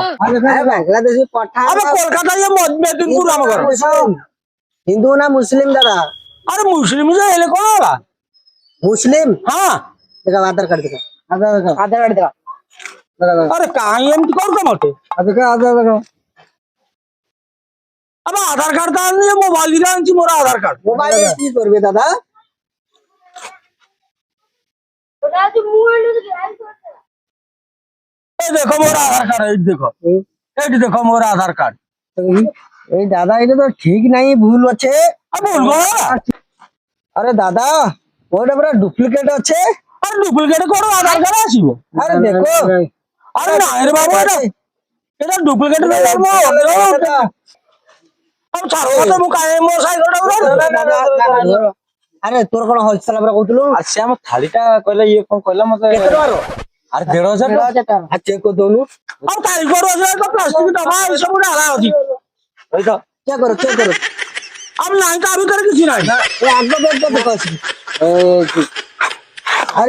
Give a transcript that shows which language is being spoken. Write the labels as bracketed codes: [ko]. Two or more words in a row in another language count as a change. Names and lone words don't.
[or] ବାଂଲାଦେଶୀ ପଠାଣ ଆମେ କୋଲକାତା ଇଏ ମେଦିନପୁର ଆମ ଘର ହିନ୍ଦୁ ନା ମୁସଲିମ ଦାଦା? ଆରେ ମୁସଲିମ ଯେ ହେଲେ କଣ ହେଲା ମୁସଲିମ। ହଁ ଦେଖ ଆଧାର କାର୍ଡ ଦେଖ। ଆଧାର କାର୍ଡ ଦେଖ। ଆରେ କାହିଁ ଏମିତି କରୁଛ ମତେ ଦେଖ ଆଧାର ଦେଖ। [bn] আবার আধার কার্ড তো আননি মোবাইল দিয়ে আনছি মোর আধার কার্ড মোবাইল কি করবে দাদা? ওটা হচ্ছে এই দেখো মোর আধার কার্ড এই দেখো মোর আধার কার্ড এই দাদা এটা তো ঠিক নাই ভুল আছে। বলবো আরে দাদা ওটা পুরো ডুপ্লিকেট আছে। আর ডুপ্লিকেট করো আধার কার্ড আসিব আরে দেখো আরে না রে বাবু এটা ডুপ্লিকেট ছাড়ো তো মু কাই মো সাইকেলটা আরে তোর কোন হলসেল আমরা কହୁଥିଲୁ? [or] ସେ ଆମ ଥାଳିଟା କହିଲା ଇଏ କଣ କହିଲା ମତେ କେତେ ଟଙ୍କାର? ଆରେ 1,500 ଟଙ୍କା। ଆଉ ଚେକ୍ କରିଦଉନୁ। ଆଉ ତାରିଖ ଅଛି ତ ପ୍ଲାଷ୍ଟିକ ଡବା ଏ ସବୁ ଢାଳା ଅଛି କହିଲ ଚେକ୍ କର ଚେକ୍ କର। ଆଉ ନାହିଁ ତା ଭିତରେ କିଛି ନାହିଁ ଏ ଆଗ ବେଗଟା ଦେଖ ଅଛି। ଆରେ